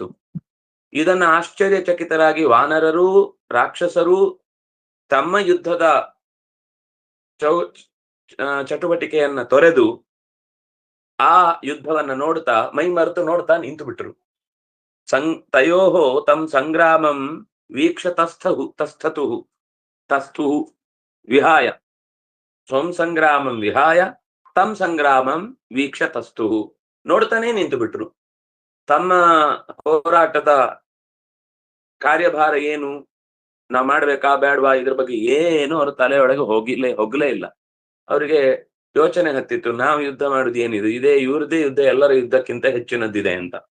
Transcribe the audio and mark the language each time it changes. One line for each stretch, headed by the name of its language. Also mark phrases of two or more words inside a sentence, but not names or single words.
Kannada: ಇದನ್ನ ಆಶ್ಚರ್ಯಚಕಿತರಾಗಿ ವಾನರರು ರಾಕ್ಷಸರು ತಮ್ಮ ಯುದ್ಧದ ಚಟುವಟಿಕೆಯನ್ನ ತೊರೆದು ಆ ಯುದ್ಧವನ್ನ ನೋಡ್ತಾ ಮೈ ಮರೆತು ನೋಡ್ತಾ ನಿಂತು ಬಿಟ್ರು.
Sanskrit: ತಯೋಹೋ ತಂ ಸಂಗ್ರಾಮಂ ವೀಕ್ಷ ತಸ್ಥು ವಿಹಾಯ ಸ್ವಂ ಸಂಗ್ರಾಮಂ ವಿಹಾಯ ತಂ ಸಂಗ್ರಾಮಂ ವೀಕ್ಷ ತಸ್ಥು.
Kannada: ನೋಡ್ತಾನೆ ನಿಂತು ಬಿಟ್ರು. ತಮ್ಮ ಹೋರಾಟದ ಕಾರ್ಯಭಾರ ಏನು, ನಾವ್ ಮಾಡ್ಬೇಕಾ ಬೇಡವಾ ಇದ್ರ ಬಗ್ಗೆ ಏನು ಅವ್ರ ತಲೆಯೊಳಗೆ ಹೋಗ್ಲೇ ಇಲ್ಲ. ಅವರಿಗೆ ಯೋಚನೆ ಹತ್ತಿತ್ತು, ನಾವು ಯುದ್ಧ ಮಾಡುದು ಏನಿದು, ಇದೇ ಇವ್ರದೇ ಯುದ್ಧ ಎಲ್ಲರ ಯುದ್ಧಕ್ಕಿಂತ ಹೆಚ್ಚಿನದ್ದಿದೆ ಅಂತ.